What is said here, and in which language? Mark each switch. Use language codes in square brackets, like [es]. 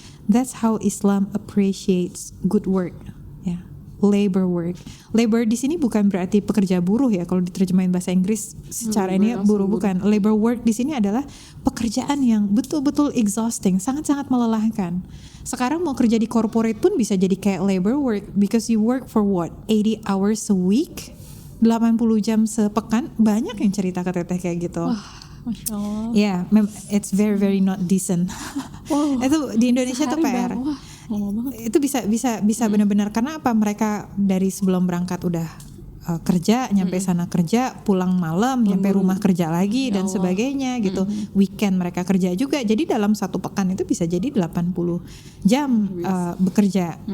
[en] That's how Islam appreciates good work. [id] Ya, labor work. Labor di sini bukan berarti pekerja buruh ya. Kalau diterjemahin bahasa Inggris secara ini buruh bukan. Labor work di sini adalah pekerjaan yang betul-betul exhausting, sangat-sangat melelahkan. Sekarang mau kerja di corporate pun bisa jadi kayak labor work [en] because you work for what? 80 hours a week? [id] 80 jam sepekan. Banyak yang cerita ke teteh kayak gitu. Wah, Masya Allah. [en] Yeah, it's very very not decent. Wow. [id] Itu di Indonesia tuh PR. Wah, lama banget. Itu bisa benar-benar karena apa? Mereka dari sebelum berangkat udah kerja, nyampe sana kerja, pulang malam, nyampe rumah kerja lagi dan sebagainya gitu. Weekend mereka kerja juga. Jadi dalam satu pekan itu bisa jadi 80 jam bekerja.